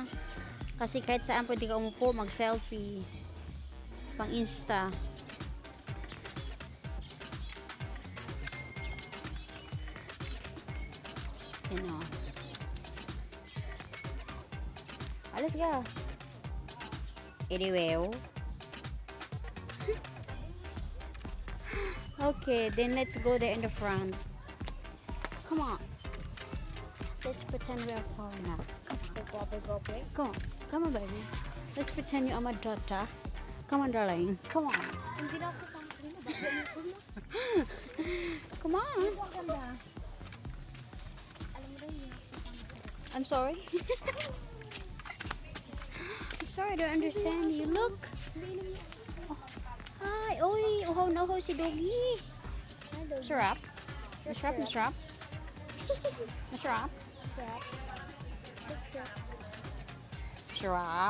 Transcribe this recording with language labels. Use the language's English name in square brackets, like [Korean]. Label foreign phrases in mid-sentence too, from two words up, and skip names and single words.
[Filipino] Kasi kahit saan pwede ka umupo, mag-selfie. Pang Insta. Yan o. Alas ka. Anyway. [English] Okay, then let's go there in the front. Come on. Let's pretend we are foreigner. Come on. Come on, baby. Let's pretend you are my daughter. Come on, darling. Come on. [Filipino] Hindi na ako sasama sa inyo. Bakit mo na? [English] Come on. [Filipino] Ang ganda. Alam mo rin yun. [English] I'm sorry. I'm sorry, I don't understand you. Look. Oh. Hi. [Filipino] Oy, uhaw na uhaw si Doggy. Masarap. Masarap, masarap. Masarap. Masarap.